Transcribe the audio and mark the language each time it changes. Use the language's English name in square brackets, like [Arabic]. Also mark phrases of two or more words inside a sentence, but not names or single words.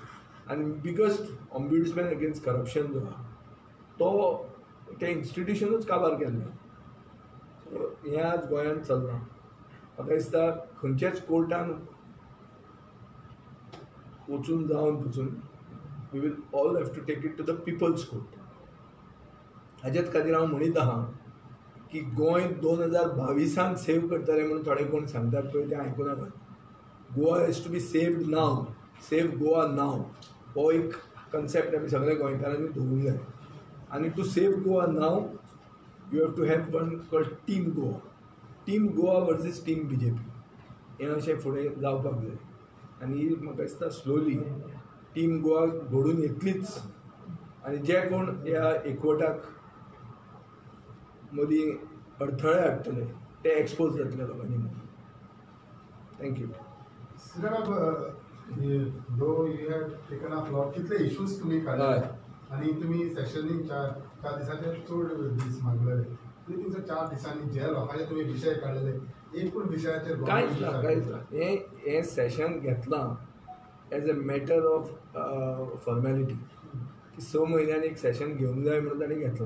[Konkani] आनी [English] biggest ombudsman against corruption [Konkani] जो आहा तो तें इन्स्टिट्युशनूच काबार केल्लें. हें आज गोंयांत चलना. म्हाका दिसता खंयच्याच कोर्टान वचून जावन पसून [English] we will all have to take it to the people's court. [Konkani] हाजेच खातीर हांव म्हणीत आहां की गोंय 2022 सेव करतले म्हणून थोडे कोण सांगतात पळय तें आयकूं नाकात. [English] Goa has to be saved now. Save Goa now [Konkani] हो एक कन्सेप्ट आमी सगळे गोंयकारांनी दवरूंक जाय. [English] आनी to save Goa now you have to have one called Team Goa. Team Goa versus Team BJP [Konkani] हें अशें फुडें जावपाक जाय. आनी म्हाका दिसता स्लोली टीम गोवा घडून येतलीच आनी जे कोण ह्या एकवटाक मदीं अडथळे हाडटले ते एक्सपोज जातले लोकांनी मदीं. [English] thank you. though you have taken up lot [Konkani] कितले इश्यूज तुम्ही काढले आणि तुम्ही सेशनीक चार दिसाचे चड दीस मागले. तुम्ही तुमचे 4 दिसांनी जे लोकांचे तुम्ही विशय काढलेले एक पूण विशयाचेर कांयच ना. हें सेशन घेतलां [English] as a matter of formality [Konkani] की 6 म्हयन्यांनी एक सेशन घेवंक जाय म्हणून ताणें घेतलां.